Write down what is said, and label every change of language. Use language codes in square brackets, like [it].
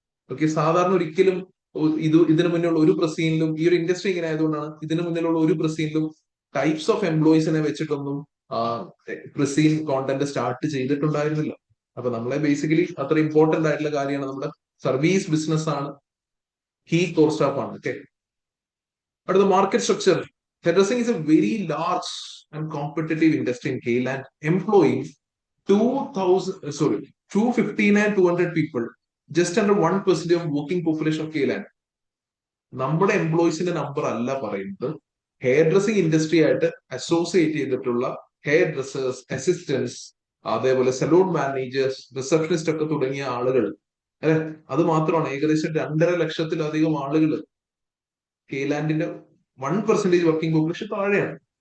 [ml] Okay, സാധാരണ ഒരിക്കലും ഇതിനു മുന്നിലുള്ള ഒരു പ്രസീനിലും, ഈ ഒരു ഇൻഡസ്ട്രി ഇങ്ങനെ ആയതുകൊണ്ടാണ് ഇതിനു മുന്നിലുള്ള ഒരു പ്രസീനിലും types of എംപ്ലോയീസിനെ വെച്ചിട്ടൊന്നും Praseen content start ചെയ്തിട്ടുണ്ടായിരുന്നില്ല. അപ്പൊ നമ്മളെ ബേസിക്കലി അത്ര ഇമ്പോർട്ടന്റ് ആയിട്ടുള്ള കാര്യമാണ്. നമ്മുടെ സർവീസ് ബിസിനസ് ആണ്, ഹീ കോർ സ്റ്റാഫ് ആണ്. ഓക്കെ, അടുത്ത market structure. [en] Hairdressing is a very large and competitive industry in Kayland, employing 259,200 people, just under 1% of working population of Kayland. [ml] നമ്മുടെ എംപ്ലോയീസിന്റെ നമ്പർ അല്ല പറയുന്നത്, ഹെയർ ഡ്രസ്സിംഗ് ഇൻഡസ്ട്രി ആയിട്ട് അസോസിയേറ്റ് ചെയ്തിട്ടുള്ള hair dressers, assistance, അതേപോലെ salon managers, receptionist ഒക്കെ തുടങ്ങിയ ആളുകൾ അല്ലെ. അത് മാത്രമാണ് ഏകദേശം 2.5 ലക്ഷത്തിലധികം ആളുകൾ കെയ്ലാൻഡിന്റെ 1% വർക്കിംഗ് പോപ്പുലേഷൻ താഴെയാണ്.